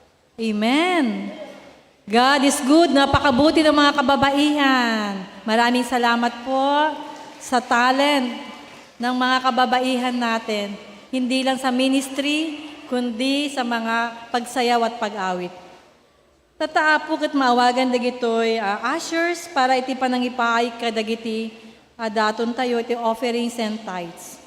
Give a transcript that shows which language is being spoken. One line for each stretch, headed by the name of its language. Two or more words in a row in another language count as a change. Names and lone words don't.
English: Amen. God is good.
Filipino: Napakabuti ng mga kababaihan. Maraming salamat po sa talent ng mga kababaihan natin. Hindi lang sa ministry, kundi sa mga pagsayaw at pag-awit.
Iloko: Tataa po kat maawagan dagitoy ushers para iti panangipaay kadagiti daton tayo iti
English: offerings and tithes.